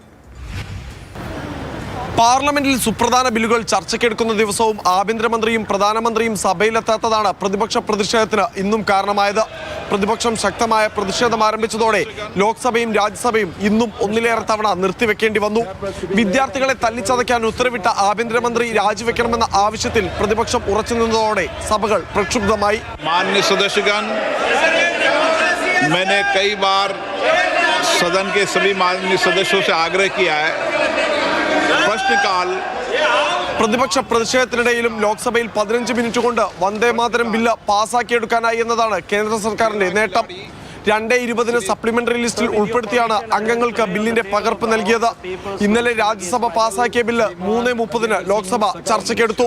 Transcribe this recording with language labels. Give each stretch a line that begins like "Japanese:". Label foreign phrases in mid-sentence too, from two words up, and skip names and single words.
Malayalam: പാർലമെന്റിൽ സുപ്രധാന ബില്ലുകൾ ചർച്ചയ്ക്കെടുക്കുന്ന ദിവസവും ആഭ്യന്തരമന്ത്രിയും പ്രധാനമന്ത്രിയും സഭയിലെത്താത്തതാണ് പ്രതിപക്ഷ പ്രതിഷേധത്തിന് ഇന്നും കാരണമായത്. പ്രതിപക്ഷം ശക്തമായ പ്രതിഷേധം ആരംഭിച്ചതോടെ ലോക്സഭയും രാജ്യസഭയും ഇന്നും ഒന്നിലേറെ തവണ നിർത്തിവെക്കേണ്ടി വന്നു. വിദ്യാർത്ഥികളെ തല്ലിച്ചതയ്ക്കാൻ ഉത്തരവിട്ട ആഭ്യന്തരമന്ത്രി രാജിവെക്കണമെന്ന ആവശ്യത്തിൽ പ്രതിപക്ഷം ഉറച്ചുനിന്നതോടെ സഭകൾ പ്രക്ഷുബ്ധമായി.
Hindi: मैंने कई बार सदन के सभी माननीय सदस्यों से आग्रह किया है प्रश्नकाल
Malayalam: പ്രതിപക്ഷ പ്രതിഷേധത്തിനിടയിലും ലോക്സഭയിൽ 15 മിനിറ്റ് കൊണ്ട് വന്ദേമാതരം ബില്ല് പാസാക്കിയെടുക്കാനായി എന്നതാണ് കേന്ദ്ര സർക്കാരിന്റെ നേട്ടം. 2:20
English: supplementary listൽ
Malayalam: ഉൾപ്പെടുത്തിയാണ് അംഗങ്ങൾക്ക് ബില്ലിന്റെ പകർപ്പ് നൽകിയത്. ഇന്നലെ രാജ്യസഭ പാസാക്കിയ ബില്ല് 3:30 ലോക്സഭ ചർച്ചയ്ക്കെടുത്തു.